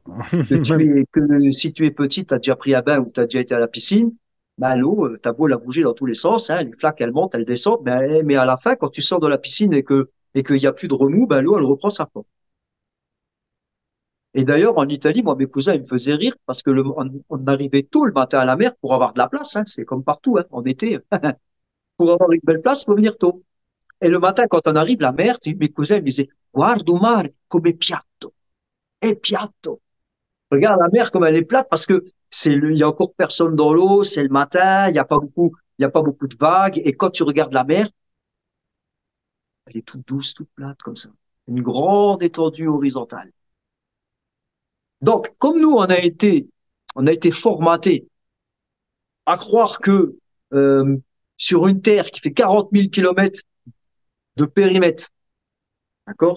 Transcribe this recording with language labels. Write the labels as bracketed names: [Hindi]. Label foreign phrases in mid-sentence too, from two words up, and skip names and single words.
[French] Que si tu es petit, tu as déjà pris un bain ou tu as déjà été à la piscine, bah, l'eau, tu as beau la bouger dans tous les sens, hein, les flaques, elles montent, elles descendent, mais à la fin, quand tu sors de la piscine et qu'il n'y a plus de remous, bah, l'eau, elle reprend sa forme. Et d'ailleurs, en Italie, moi, mes cousins, ils me faisaient rire parce que on arrivait tôt le matin à la mer pour avoir de la place, hein, c'est comme partout, hein, en été. Pour avoir une belle place, il faut venir tôt. Et le matin, quand on arrive, la mer, mes cousins ils me disaient, [Italian] guardo mare come piatto, è piatto. [French] Regarde la mer comme elle est plate parce que il y a encore personne dans l'eau, c'est le matin, il y a pas beaucoup de vagues. Et quand tu regardes la mer, elle est toute douce, toute plate comme ça. Une grande étendue horizontale. Donc, comme nous, on a été formatés à croire que sur une Terre qui fait 40 000 kilomètres de périmètre, d'accord?